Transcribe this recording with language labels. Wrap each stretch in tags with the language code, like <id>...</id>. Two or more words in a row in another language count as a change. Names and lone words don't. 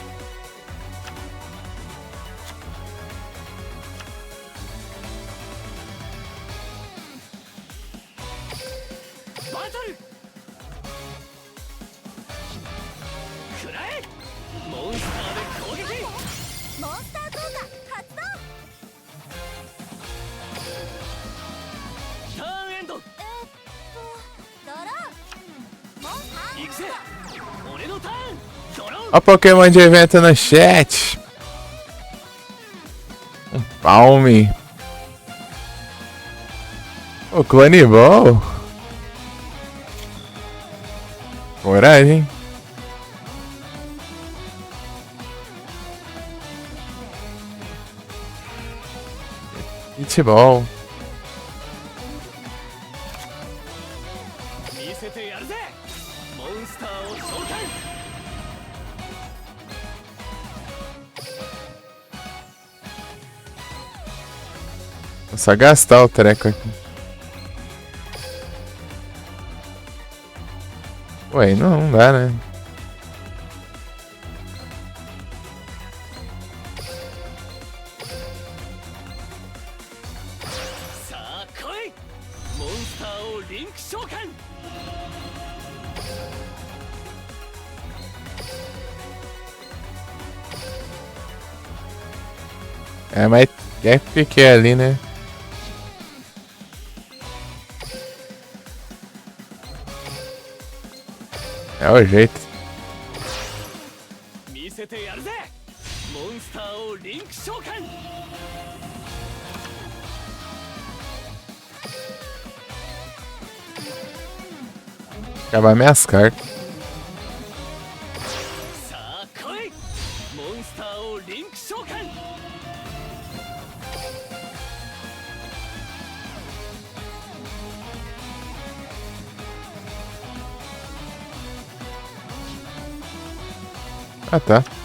<ja>バトル食らえモンスターで攻撃モンスター効果発動ターンエンドドローモンスター行くぜ俺のターンドロー</ja> <pt>Ó, Pokémon de evento no chat. Um palme. O Clone Ball. Coragem. Hitball.</pt> <ja>見せてやるぜモンスターを召喚</ja> <pt>Vou só gastar o treco aqui. Ué, não dá, né?</pt> <ja>さあ来いモンスターをリンク召喚</ja> <pt>É, mas é porque ali, né? É o jeito.</pt> <ja>見せてやるぜモンスターをリンク召喚</ja> <pt>Acabar minhas cartas.</pt> <ja>さあ来いモンスターをリンク召喚</ja> <pt>Ah, tá.</pt>